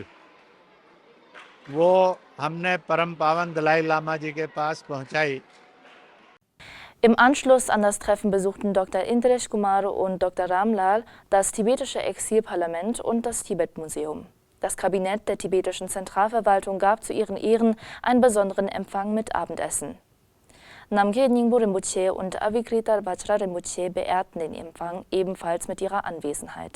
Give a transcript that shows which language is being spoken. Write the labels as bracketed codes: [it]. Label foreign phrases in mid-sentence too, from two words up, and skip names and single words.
[hi] वो हमने परम पावन दलाई लामा जी के पास पहुँचाई। [de] Im Anschluss an das Treffen besuchten Dr. Indresh Kumar und Dr. Ram Lal das tibetische Exilparlament und das Tibet-Museum. Das Kabinett der tibetischen Zentralverwaltung gab zu ihren Ehren einen besonderen Empfang mit Abendessen. Namgyel Nyingpo Rinpoche und Avikrita Vajra Rinpoche beehrten den Empfang ebenfalls mit ihrer Anwesenheit.